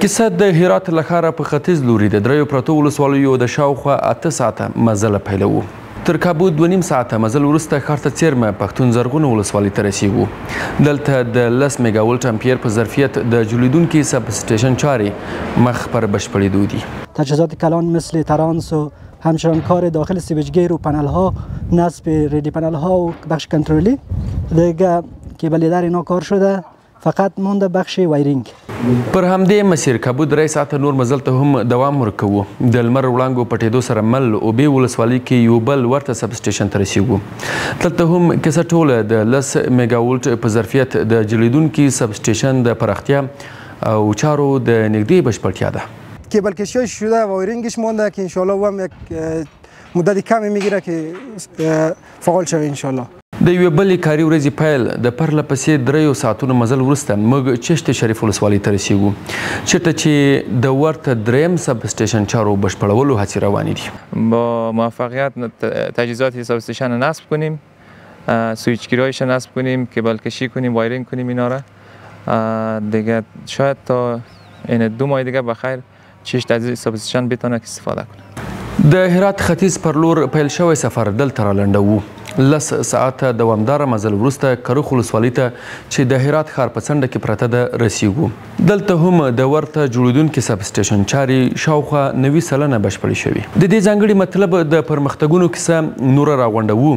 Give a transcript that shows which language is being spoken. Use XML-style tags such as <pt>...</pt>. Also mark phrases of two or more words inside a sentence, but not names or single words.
<ps>کیسه د هرات له ښاره په ختیځ لوري د 3 ولسوالیو د شاوخوا 8 ساعته مزله پیلوو. تر کابو 2.5 ساعته مزل وروسته ښار ته څیرمه پښتون زرغونه ولسوالۍ ته رسیږو. دلته د 10</ps> <en>mega volt ampere</en> <ps>په ظرفیت د جوړېدونکي</ps> <en>sub station</en> <ps>چارې مخ پر بشپړېدو دي.</ps> <fa>تجهیزات کلان مثل ترانس و همچنان کار داخل سیویجگیر و پنل ها، نصب ریدی پنل ها و بخش کنترلی دیگه کیبل در اینا کار شده، فقط مونده بخش وایرینگ.</fa> <ps>پر همدې مسیر کابو 3 ساعته نور مزل ته هم دوام ورکوو. د لمر وړانګو پټېدو سره مل اوبې ولسوالۍ کې یو بل ورته</ps> <en>sub station</en> <ps>ته رسیږو. دلته هم کیسه ټوله د 10</ps> <en>mega volt</en> <ps>په ظرفیت د جوړېدونکي</ps> <en>sub station</en> <ps>د پراختیا او چارو د نږدې بشپړتیا ده.</ps> <fa>کیبل کشی شده و وایرینگش مونده که انشالله هم یک مدت کمی میگیره که فعال شوه انشالله.</fa> <ps>د یوې بلې کاري ورځې پیل د پرله پسې 3 ساعتونو مزل وروسته موږ چشت شریف ولسوالۍ ته رسیږو چېرته چې د ورته 3</ps> <en>sub station</en> <ps>چارو بشپړولو هڅې روانې دي.</ps> <fa>با موفقیت تجهیزات</fa> <en>sub station</en> <fa>نصب کنیم، سویچگیرایش نصب کنیم، کیبل کشی کنیم، وایرینگ کنیم اینا را دیگه شاید تا این 2 ماه دیگه بخیر چشت از</fa> <en>sub station</en> <fa>بتونه استفاده کنه.</fa> <ps>د هرات ختیځ پر لور پیل شوی سفر دلته رالنډوو. 10 ساعته دوامداره مزل وروسته کروخ ولسوالۍ ته چې د هرات ښار په څنډه کې پرته ده رسیږو. دلته هم د ورته جوړېدونکي</ps> <en>sub station</en> <ps>چارې شاوخوا 90% بشپړې شوي. د دې ځانګړي مطلب د پرمختګونو کیسه نوره راغونډوو.</ps>